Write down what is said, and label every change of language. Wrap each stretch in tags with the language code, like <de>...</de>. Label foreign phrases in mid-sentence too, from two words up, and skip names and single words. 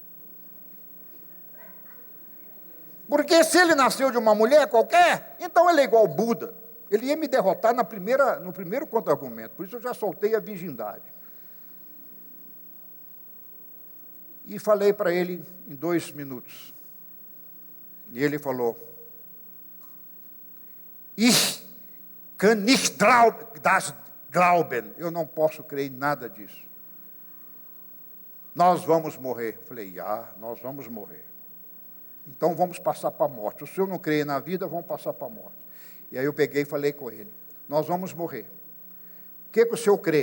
<pt>Porque se ele nasceu de uma mulher qualquer, então ele é igual Buda. Ele ia me derrotar no primeiro contra-argumento, por isso eu já soltei a virgindade. E falei para ele em 2 minutos. E ele falou:</pt> <de>Ich kann nicht das glauben.</de> <pt>Eu não posso crer em nada disso. nós vamos morrer. Eu falei, nós vamos morrer. Então vamos passar para a morte. O senhor não crê na vida, vamos passar para a morte. E aí eu peguei e falei com ele, nós vamos morrer. O que o senhor crê?</pt>